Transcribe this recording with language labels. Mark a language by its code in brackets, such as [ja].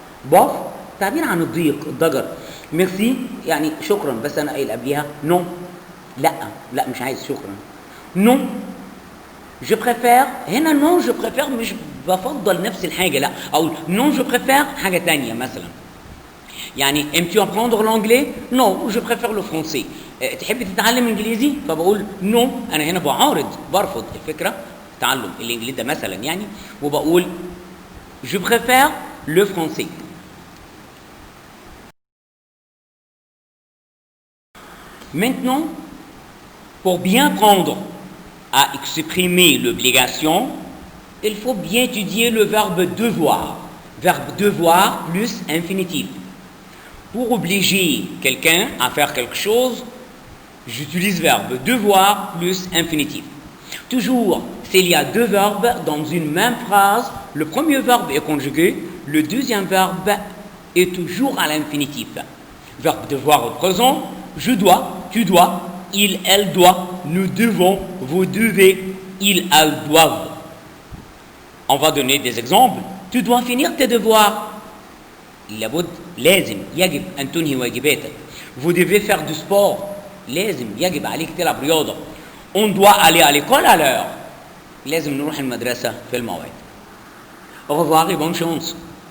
[ar] bof تعبير عن الضيق, الضجر. merci يعني شكرا, بس أنا قايل قبليها non. لا مش عايز, شكرا. [fr] non, je préfère. [ar] هنا [fr] non, je préfère [ar] مش بفضل نفس الحاجة, لا أقول non, je préfère حاجة تانية مثلا. [fr] يعني aimes-tu apprendre l'anglais? non, je préfère le français. [ar] تحب تتعلم انجليزي؟ فبقول non. انا هنا بعارض, برفض الفكره تعلم الانجليزي ده مثلا يعني, وبقول [fr] je préfère le français. Maintenant, pour bien prendre à exprimer l'obligation, il faut bien étudier le verbe devoir. Verbe devoir plus infinitif. Pour obliger quelqu'un à faire quelque chose, j'utilise verbe devoir plus infinitif. Toujours, s'il y a deux verbes dans une même phrase, le premier verbe est conjugué, le deuxième verbe est toujours à l'infinitif. Verbe devoir au présent, je dois, tu dois, il, elle doit, nous devons, vous devez, ils, elles doivent. On va donner des exemples. Tu dois finir tes devoirs. [ar] لابد, لازم, يجب أن تنهي واجباتك. [fr] Vous devez faire du sport. [ar] لازم, يجب عليك تلعب رياضة. [fr] On doit aller à l'école à l'heure. [ar] لازم نروح المدرسة في الموعد. [fr] Au revoir et bonne chance.